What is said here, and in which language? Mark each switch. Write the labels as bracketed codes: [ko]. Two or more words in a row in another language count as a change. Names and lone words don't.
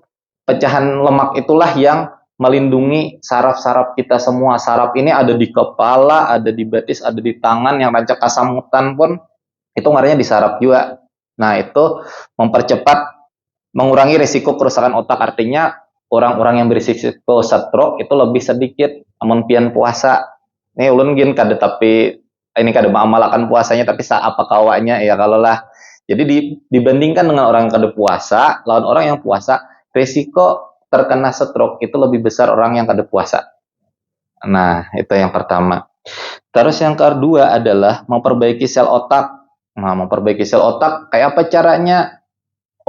[id] Pecahan lemak itulah yang melindungi saraf-saraf kita semua. Saraf ini ada di kepala, ada di betis, ada di tangan, yang [bjn] rancak kasamutan [id] pun itu ngarannya di saraf juga. Nah itu mempercepat, mengurangi risiko kerusakan otak. Artinya orang-orang yang berisiko stroke itu lebih sedikit [bjn] amun pian puasa. Ini ulun gin kada, tapi ini kada mengamalkan puasanya tapi apa kawanya ya kalau lah. [id] Jadi dibandingkan dengan orang yang kada puasa lawan orang yang puasa, risiko terkena stroke itu lebih besar orang yang kada puasa. Nah itu yang pertama. Terus yang kedua adalah memperbaiki sel otak. Nah memperbaiki sel otak kayak apa caranya?